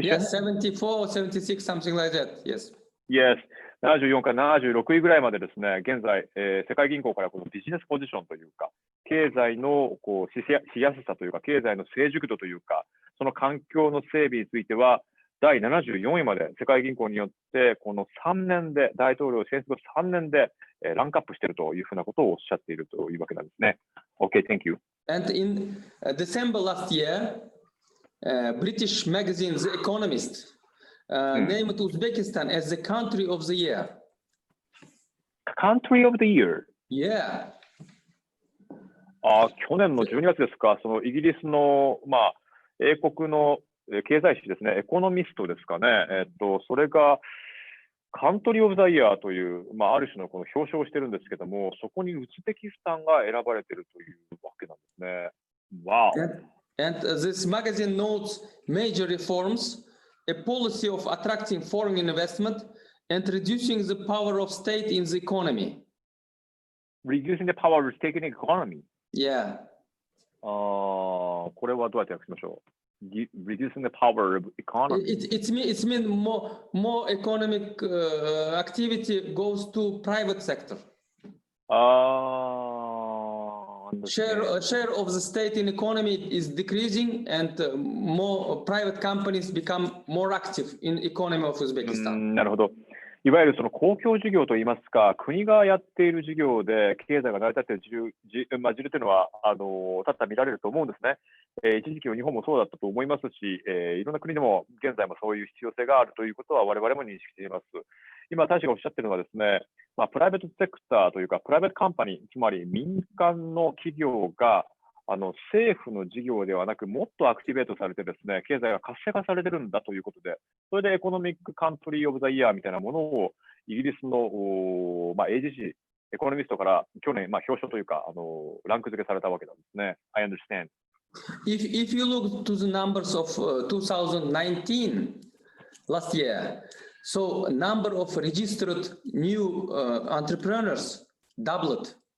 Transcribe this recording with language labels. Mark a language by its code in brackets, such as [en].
[en] Yes, 74 or 76, something like that. Yes. Yes. [ja] 74から76位ぐらいまでですね、現在、世界銀行からこのビジネスポジションというか、経済のしやすさというか、経済の成熟度というか、その環境の整備については、第74位まで世界銀行によって、この3年で、大統領選出後3年でランクアップしているというふうなことをおっしゃっているというわけなんですね。 [en] OK, thank you. And in December last year, British magazine The Economist named Uzbekistan as the country of the year. Country of the year? Yeah. [ja] 去年の12月ですか、そのイギリスの、英国の経済誌ですね、エコノミストですかね、それがカントリー・オブ・ザ・イヤーという、ある種のこの表彰をしてるんですけども、そこにウズベキスタンが選ばれているというわけなんですね。 [en] Wow. And this magazine notes major reforms, a policy of attracting foreign investment, and reducing the power of state in the economy. Reducing the power of state in the economy? Yeah. [ja] これはどうやって訳しましょう？ [en] Reducing the power of economy. It's mean more economic activity goes to private sector. Share of the state in economy is decreasing, and more private companies become more active in economy of Uzbekistan. [ja] なるほど。いわゆるその公共事業といいますか、国がやっている事業で経済が成り立っている事例というのは多々見られると思うんですね。一時期の日本もそうだったと思いますし、いろんな国でも現在もそういう必要性があるということは我々も認識しています。今、大使がおっしゃっているのはですね、プライベートセクターというか、プライベートカンパニー、つまり民間の企業が政府の事業ではなく、もっとアクティベートされてですね、経済が活性化されてるんだということで、それでエコノミックカントリーオブザイヤーみたいなものをイギリスの英字誌、エコノミストから去年、表彰というかランク付けされたわけなんですね。 [en] I understand. If you look to the numbers of 2019, last year, so number of registered new entrepreneurs doubled.